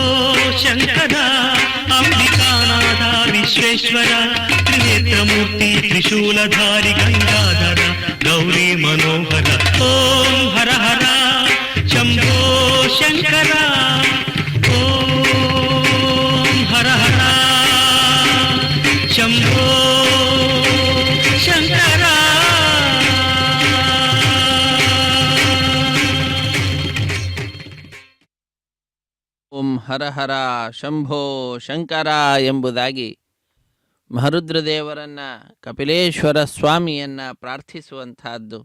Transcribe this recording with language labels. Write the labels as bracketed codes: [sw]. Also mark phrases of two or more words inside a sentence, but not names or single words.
[te] శంకర అంబికానాథ విశ్వేశ్వర త్రినేత్రమూర్తి త్రిశూలధారి గంగాధర గౌరీ మనోహర ఓం హర హర శంభో శంకర ఓం హర హర శంభో శంకర. [kn] ಓಂ ಹರ ಹರ ಶಂಭೋ ಶಂಕರ ಎಂಬುದಾಗಿ ಮಹರುದ್ರದೇವರನ್ನು ಕಪಿಲೇಶ್ವರ ಸ್ವಾಮಿಯನ್ನು ಪ್ರಾರ್ಥಿಸುವಂತಹದ್ದು.